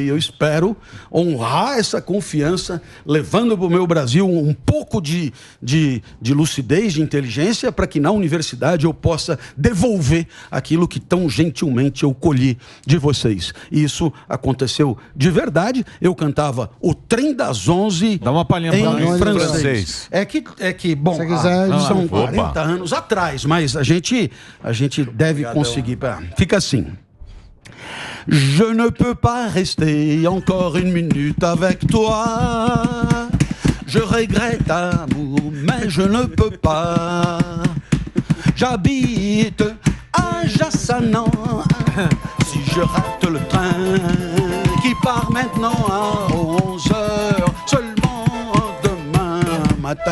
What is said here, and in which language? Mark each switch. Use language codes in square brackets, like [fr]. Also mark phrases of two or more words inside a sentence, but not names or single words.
[pt] Eu espero honrar essa confiança, levando para o meu Brasil um pouco de lucidez, de inteligência, para que na universidade eu possa devolver aquilo que tão gentilmente eu colhi de vocês. E isso aconteceu de verdade. Eu cantava o Trem das 11 Dá uma palhinha em francês. É que bom, são 40 anos atrás, mas a gente deve conseguir. Fica assim. [fr] Je ne peux pas rester encore une minute avec toi. Je regrette amour, mais je ne peux pas. J'habite à Jassana. Si je rate le train qui part maintenant à 11h, seulement demain matin.